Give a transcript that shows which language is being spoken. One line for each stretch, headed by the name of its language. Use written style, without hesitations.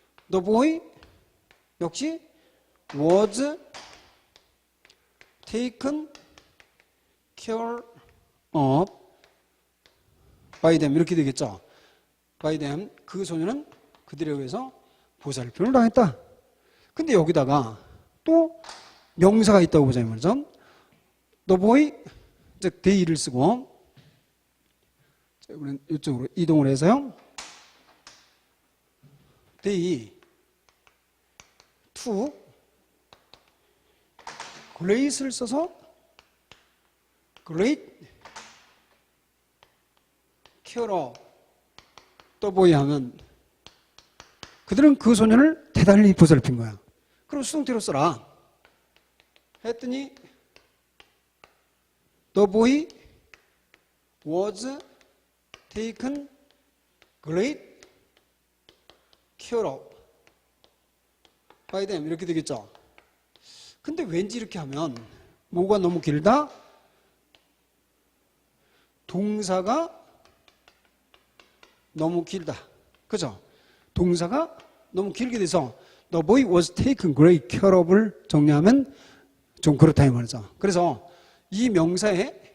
English: The boy
Korean: 역시
English: was taken care of by them
Korean: 이렇게 되겠죠.
English: by them
Korean: 그 소년은 그들에 의해서 보살핌을 당했다. 근데 여기다가 또 명사가 있다고 보자 이 말이죠. The boy 즉 they를 쓰고 자, 우리는 이쪽으로 이동을 해서요.
English: They took great을
Korean: 써서
English: great care of the boy
Korean: 하면 그들은 그 소년을 대단히 보살핀 거야. 그럼 수동태로 써라. 했더니
English: the boy was taken great care of by them
Korean: 이렇게 되겠죠. 근데 왠지 이렇게 하면 뭐가 너무 길다? 동사가 너무 길다. 그죠? 동사가 너무 길게 돼서
English: The boy was taken great care of
Korean: 를 정리하면 좀 그렇다 이 말이죠. 그래서 이 명사에